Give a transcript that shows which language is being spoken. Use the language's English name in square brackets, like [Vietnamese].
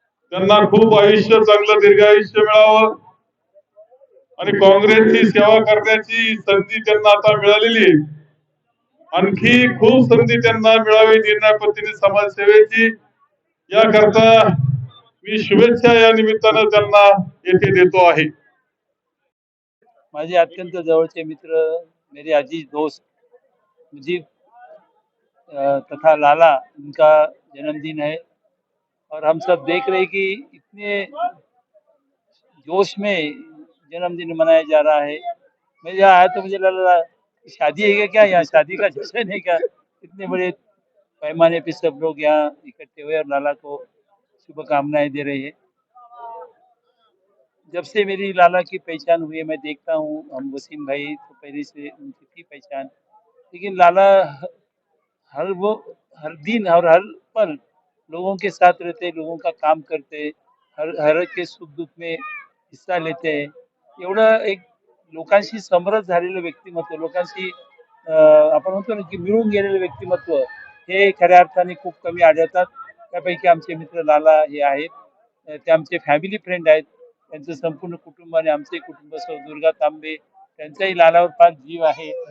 [Marathi] त्यांना खूप आयुष्य, चांगलं दीर्घायुष्य मिळावं आणि काँग्रेसची सेवा करण्याची संधी त्यांना आता मिळालेली आहे। आणखी खूप संधी त्यांना मिळावी निर्णय पद्धतीने समाजसेवेची, याकरता मी शुभेच्छा या निमित्तानं त्यांना येथे देतो आहे। माझे अत्यंत जवळचे मित्र, [Hindi] मेरे अजीज दोस्त मुजीब तथा लाला, उनका जन्मदिन है और हम सब देख रहे हैं कि इतने जोश में जन्मदिन मनाया जा रहा है। मैं यहाँ आया तो मुझे लगा शादी है क्या, यहाँ शादी का जश्न है क्या। इतने बड़े पैमाने पे सब लोग यहाँ इकट्ठे हुए और लाला को शुभकामनाएं दे रहे हैं। जब से मेरी लाला की पहचान हुई है, मैं देखता हूँ, हम वसीम भाई तो पहले से उनकी थी पहचान, लेकिन लाला हर दिन और हर पल लोगों के साथ रहते, लोगों का काम करते, हर के सुख दुःख में हिस्सा लेते हैं। [Marathi] एवढं एक लोकांशी समरस झालेलं व्यक्तिमत्व, लोकांशी आपण म्हणतो ना की मिळून गेलेलं व्यक्तिमत्व हे खऱ्या अर्थाने खूप कमी आढळतात। त्यापैकी आमचे मित्र लाला हे आहेत, ते आमचे फॅमिली फ्रेंड आहेत। त्यांचं संपूर्ण कुटुंब आणि आमचे कुटुंब, सौ दुर्गा तांबे, त्यांचाही लालावर फार जीव आहे।